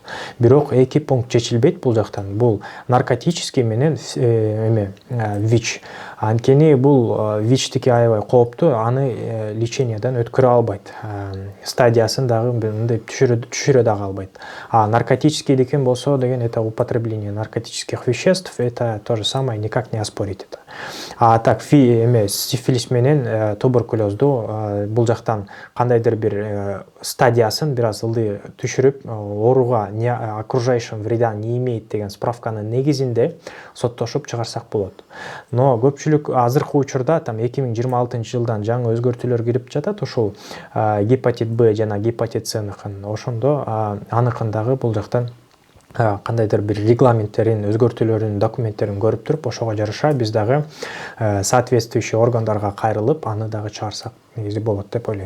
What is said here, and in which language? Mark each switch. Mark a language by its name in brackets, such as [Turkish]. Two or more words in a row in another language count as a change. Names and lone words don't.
[Kyrgyz] Бирок 2 пункт чечилбейт бул жактан. Бул наркотический менен ВИЧ. Анткени бул ВИЧтики аябай кооптуу, аны лечениядан өткөрө албайт. Стадиясын дагы мындай түшүрө дагы албайт. [Russian] А наркотическийдики [Kyrgyz] болсо деген [Russian] это употребление наркотических веществ, это то же самое, никак не оспорить это. [Kyrgyz] А так сифилис менен туберкулезду бул жактан кандайдыр бир стадиясын бир аз ылдый түшүрүп, ооруга [Russian] окружающим вреда не имеет [Kyrgyz] деген справканын негизинде соттошуп чыгарсак болот. Но көпчүлүк азыркы учурда там 2026 жылдан жаңы өзгөртүүлөр кирип жатат, ушул гепатит Б жана гепатит С-ныкын. Ошондо аныкын дагы бул жактан кандайдыр бир регламенттерин, өзгөртүүлөрүн, документтерин көрүп туруп, ошого жараша биз дагы соответствующий органдарга кайрылып, аны дагы чыгарсак негизи болот деп ойлойм.